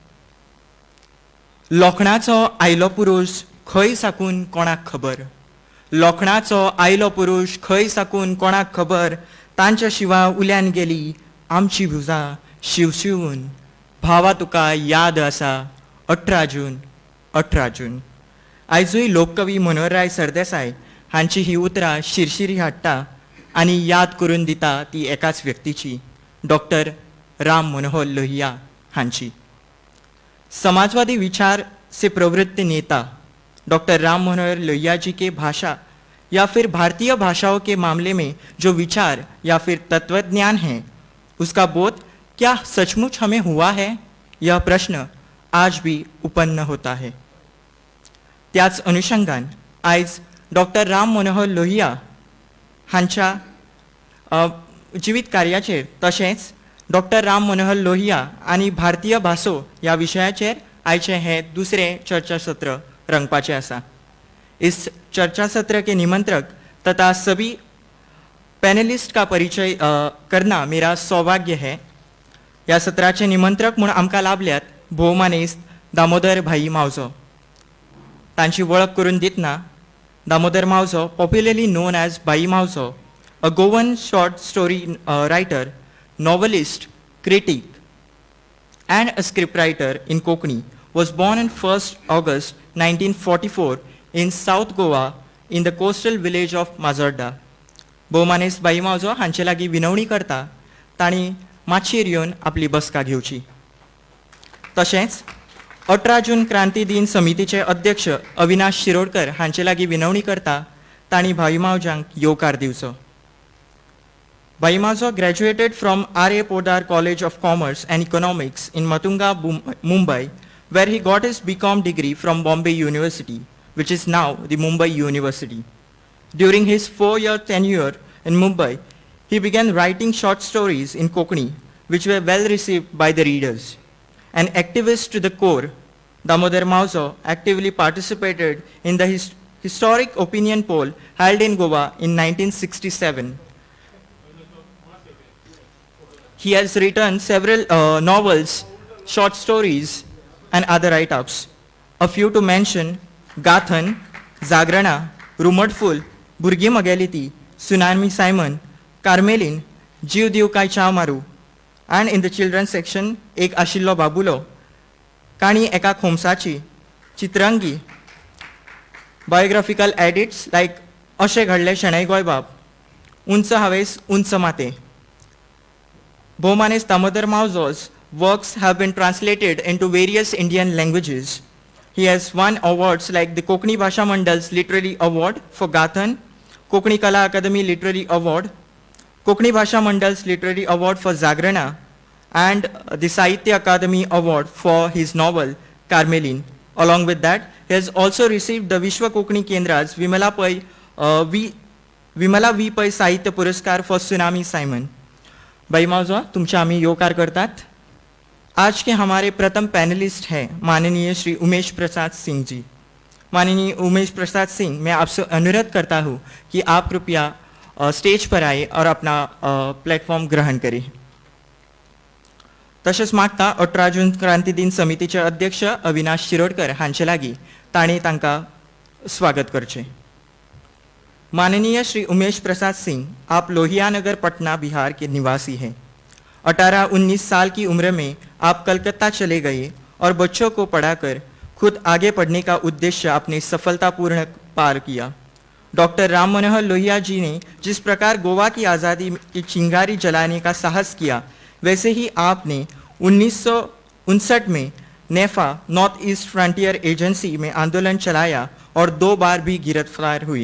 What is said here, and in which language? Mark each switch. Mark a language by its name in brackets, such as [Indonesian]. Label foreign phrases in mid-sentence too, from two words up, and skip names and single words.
[Konkani] लोखणाचो आयलो पुरुष खंय साकून कोणाक खबर, लोखणाचो आयलो पुरुष खंय साकून कोणाक खबर, तांच्या शिवा उल्यान गेली आमची भुजां शिवशिवून, भावा तुका याद आसा 18 जून 18 जून। आयजूय लोककवी मनोहरराय सरदेसाय हांची ही उतरां शिरशिरी हाडटा आनी याद करून दिता ती एकाच व्यक्तीची, डॉक्टर राम मनोहर लोहिया हांची। [Hindi] समाजवादी विचार से प्रवृत्त नेता डॉक्टर राम मनोहर लोहिया जी के भाषा या फिर भारतीय भाषाओं के मामले में जो विचार या फिर तत्वज्ञान है, उसका बोध क्या सचमुच हमें हुआ है, यह प्रश्न आज भी उत्पन्न होता है। [Konkani] त्याच अनुषंगान आयज डॉक्टर राम मनोहर लोहिया हांच्या जिवीत कार्याचेर तशेंच डॉक्टर राम मनोहर लोहिया आणि भारतीय भासो या विशयाचेर आयचे हे दुसरे चर्चा सत्र रंगपाचे आसा। [Hindi] इस चर्चा सत्र के निमंत्रक तथा सभी पैनलिस्ट का परिचय करना मेरा सौभाग्य है। [Konkani] या सत्राचे निमंत्रक म्हणून आमकां लाभल्यात भोवमानेस्त दामोदर भाई मावजो। तांची वळख करून दितना [English] दामोदर मावजो, popularly known as Bhai Mavjo, a Goan short story writer, novelist, critic, and a scriptwriter in Konkani, was born on 1st August 1944 in South Goa in the coastal village of Mazorda. भोवमानेस्त बाई मावजो हांचे लागीं विनवणी करता तांणी मातशीर येवन आपली बसका घेवची। तशेंच 18 जून क्रांती दिन समितीचे अध्यक्ष अविनाश शिरोडकर हांचे लागीं विनवणी करता तांणी भाई मावजांक येवकार दिवचो। Bhai Mazo graduated from R.A. Podar College of Commerce and Economics in Matunga, Mumbai, where he got his BCom degree from Bombay University, which is now the Mumbai University. During his 4-year tenure in Mumbai, he began writing short stories in Konkani, which were well received by the readers. An activist to the core, Damodar Mazo actively participated in the historic opinion poll held in Goa in 1967. He has written several novels, short stories, and other write-ups. A few to mention: Gathan, Zagrana, Rumored Fool, Burgi Magaliti, Tsunami Simon, Carmelin, Jiv Div Kai Chaw Maru, and in the children's section, Ek Ashillo Babulo, Kani Eka Khomsachi, Chitrangi, biographical edits like Ashe Ghadle Shanai Goybab, Unsa Haves Unsa Mate. Bhowmaneस्त Damodar Maozo's works have been translated into various Indian languages. He has won awards like the Konkani Bhasha Mandal's Literary Award for Gathan, Konkani Kala Academy Literary Award, Konkani Bhasha Mandal's Literary Award for Zagrana, and the Sahitya Akademi Award for his novel Carmelin. Along with that, he has also received the Vishwa Konkani Kendra's Vimala V. Pai Sahitya Puraskar for Tsunami Simon. [Konkani] भाई मावजो, तुमचे आम्ही योकार करतात। [Hindi] आज के हमारे प्रथम पैनलिस्ट हैं माननीय श्री उमेश प्रसाद सिंह जी। माननीय उमेश प्रसाद सिंह, मैं आपसे अनुरोध करता हूं कि आप कृपया स्टेज पर आए और अपना प्लेटफॉर्म ग्रहण करें। [Konkani] तशेंच मागता 18 जून क्रांती दिन समितीचे अध्यक्ष अविनाश शिरोडकर हांचे लागीं तांणी तांकां स्वागत करचें। [Hindi] माननीय श्री उमेश प्रसाद सिंह, आप लोहिया नगर पटना बिहार के निवासी हैं। 18-19 साल की उम्र में आप कलकत्ता चले गए और बच्चों को पढ़ाकर खुद आगे पढ़ने का उद्देश्य आपने सफलतापूर्ण पार किया। डॉक्टर राम मनोहर लोहिया जी ने जिस प्रकार गोवा की आज़ादी की चिंगारी जलाने का साहस किया, वैसे ही आपने 1959 में नेफा नॉर्थ ईस्ट फ्रंटियर एजेंसी में आंदोलन चलाया और 2 बार भी गिरफ्तार हुए।